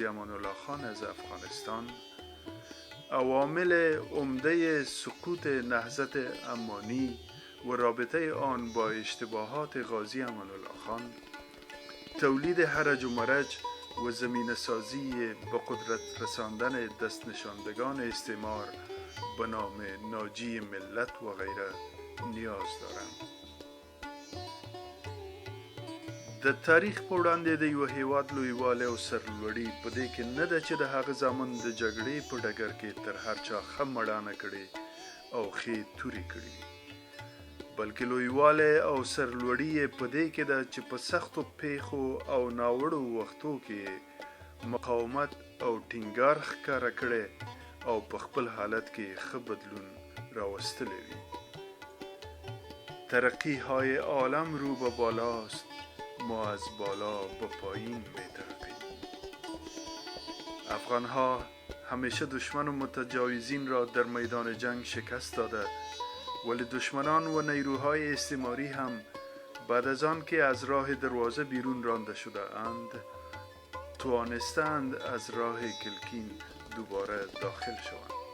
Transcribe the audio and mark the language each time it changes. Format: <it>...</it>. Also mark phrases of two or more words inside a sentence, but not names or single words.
<fa>امان الله خان از افغانستان، عوامل عمده سقوط نهضت امانی و رابطه آن با اشتباهات غازی امان الله خان، تولید هرج و مرج و زمینه سازی به قدرت رساندن دست نشاندگان استعمار به نام ناجی ملت و غیره نیاز دارند.</fa> <ps>د تاریخ په وړاندې د یو هیواد لویوالی او سرلوړي په دې کې نه ده چې د هغه زامن د جګړې په ډګر کې تر هر چا ښه مړانه کړې او ښې تورې کړي، بلکې لویوالی او سرلوړي یې په دې کې ده چې په سختو پیښو او ناوړو وختو کې مقاومت او ټینګار ښکاره کړی او په خپل حالت کې ښه بدلون راوستلی وي.</ps> <fa>ترقی های عالم رو به بالاست، ما از بالا به پایین می ترقیم. افغان ها همیشه دشمن و متجاوزین را در میدان جنگ شکست داده، ولی دشمنان و نیروهای استعماری هم بعد از آن که از راه دروازه بیرون رانده شده اند، توانستند از راه کلکین دوباره داخل شوند.</fa>